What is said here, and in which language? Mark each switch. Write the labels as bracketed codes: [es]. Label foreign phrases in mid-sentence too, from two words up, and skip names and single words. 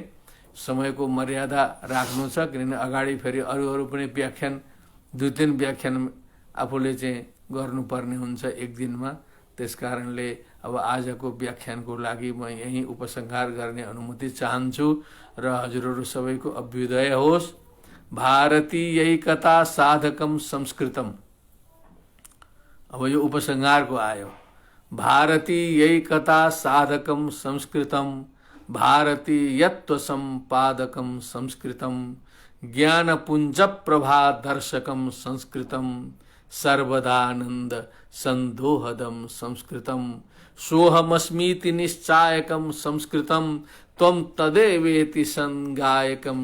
[ne] समयको मर्यादा राख्नु छ, किनभने अगाडि फेरि अरू पनि व्याख्यान, दुई तीन व्याख्यान आफूले चाहिँ गर्नुपर्ने हुन्छ एक दिनमा। त्यसकारणले अब आजको व्याख्यानको लागि म यही उपसंहार गर्ने अनुमति चाहन्छु र हजुरहरू सबैको अभ्युदय होस्। [sa] भारतीयैकता साधकम संस्कृतम। [ne] अब यो उपसंहारको आयो। [sa] भारतीयैकता साधकम संस्कृतम, भारतीयत्व सम्पादकम संस्कृतम, ज्ञानपुञ्ज प्रभा दर्शकम संस्कृतम, सर्वदानंद संदोहदम संस्कृतम, सोहमस्मीति निश्चायकम संस्कृतम, त्वं तदेवेति संगायकम